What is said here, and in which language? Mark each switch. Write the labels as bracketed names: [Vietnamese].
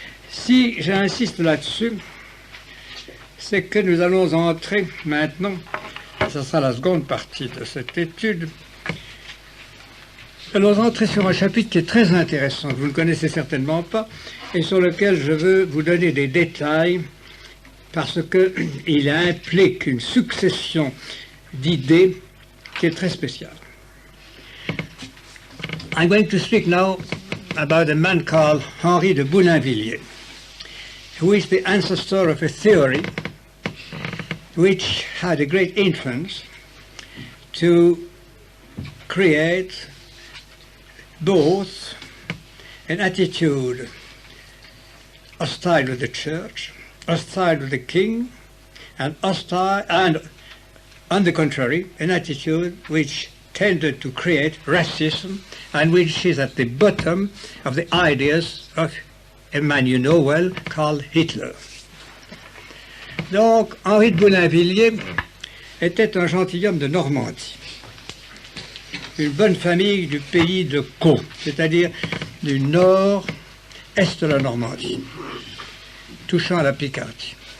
[French] Si j'insiste là-dessus, c'est que nous allons entrer maintenant, ce sera la seconde partie de cette étude, nous allons entrer sur un chapitre qui est très intéressant, que vous ne connaissez certainement pas, et sur lequel je veux vous donner des détails, parce qu'il implique une succession d'idées qui est très spéciale. [English] I'm going to speak now about a man called Henri de Boulainvilliers, who is the ancestor of a theory which had a great influence to create both an attitude hostile with the church, hostile with the king, and hostile, and on the contrary, an attitude which tended to create racism and which is at the bottom of the ideas of a man you know well called Hitler. [French] Donc, Henri de Boulainvilliers était un gentilhomme de Normandie, une bonne famille du pays de Caux, c'est-à-dire du nord-est de la Normandie, touchant à la Picardie.